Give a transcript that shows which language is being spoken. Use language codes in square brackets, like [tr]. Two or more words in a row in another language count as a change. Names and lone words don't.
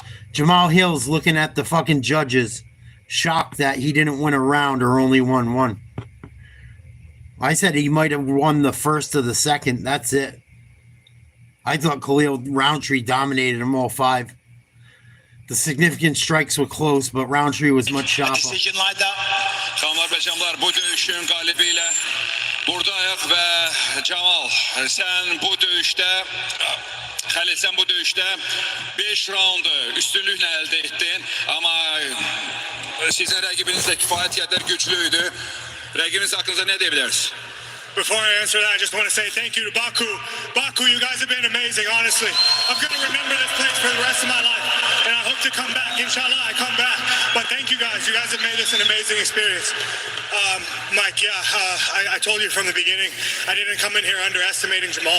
[en] Jamal Hill's looking at the fucking judges, shocked that he didn't win a round or only won one. I said he might have won the first or the second. That's it. I thought Khalil Roundtree dominated them all 5. The significant strikes were close, but Roundtree was much sharper. Decision like that. [az] Xanlar və canlar, bu döyüşün qalibiyle buradayıq və Camal, sən bu döyüşdə, Xəlil, sən bu döyüşdə 5 raundu üstünlüklə əldə etdin, amma sizin rəqibiniz də kifayət qədər güclüydü. Rəqibiniz haqqında nə deyə bilərsiniz? [en] Before I answer that, I just want to say thank you to Baku. Baku, you guys have been amazing, honestly. I'm going to remember this place for the rest of my life. And I hope to come back. Inshallah, I come back. But thank you guys. You guys have made this an amazing experience. Mike, I told you from the beginning, I didn't come in here underestimating Jamal.